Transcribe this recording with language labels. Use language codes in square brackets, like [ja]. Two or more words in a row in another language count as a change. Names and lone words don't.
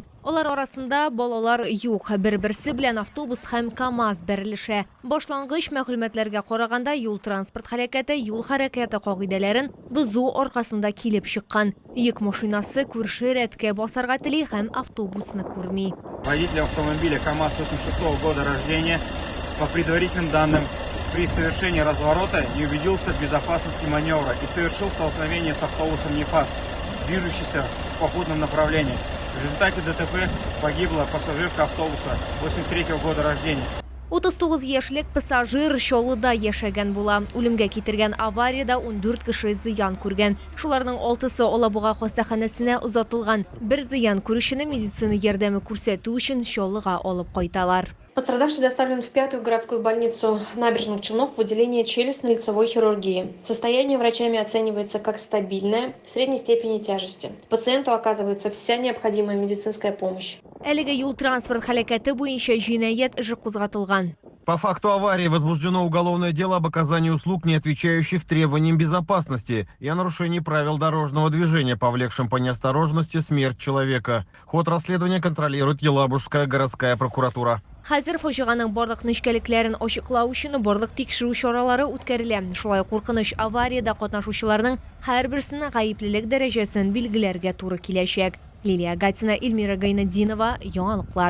[tt] Алар арасында балалар юк. Бер-берсе белән автобус һәм КАМАЗ бәрелешә. Башлангыч мәгълүматларга караганда, юл транспорт һәлакәте юл хәрәкәте кагыйдәләрен бозу аркасында килеп чыккан. Йөк машинасы күрше рәткә басарга тели һәм автобусны күрми. [ru] Водитель автомобиля КАМАЗ 86 года рождения по предварительным данным при совершении разворота не убедился в безопасности маневра и совершил столкновение с автобусом НИФАС, движущийся в попутном направлении. В результате ДТП погибла пассажирка автобуса 83 года рождения. [tt] 39 яшьлек пассажир Шалыда яшәгән була. Үлемгә китергән авариядә 14 кеше зыян күргән. Шуларның 6-сы Алабуга хастаханәсенә озатылган. Бер зыян күрүчене медицина ярдәме күрсәтү өчен Шалыга алып кайталар. [ru] Пострадавший доставлен в 5-ю городскую больницу Набережных Челнов в отделение челюстно-лицевой хирургии. Состояние врачами оценивается как стабильное, средней степени тяжести. Пациенту оказывается вся необходимая медицинская помощь. [tt] Әлеге юл транспорт һәлакәте буенча җинаять эше кузгатылган. [ru] По факту аварии возбуждено уголовное дело об оказании услуг, не отвечающих требованиям безопасности, и о нарушении правил дорожного движения, повлекшем по неосторожности смерть человека. Ход расследования контролирует Елабужская городская прокуратура. [tt] Хәзер фаҗиганың барлык нечкәлекләрен ачыклау өчен барлык тикшерү чаралары үткәрелә. Шулай куркыныч авариядә катнашучыларның һәрберсенең гаеплелек дәрәҗәсен билгеләргә туры киләчәк. Лилия Гатина, Эльмира Гайнетдинова, яңалыклар.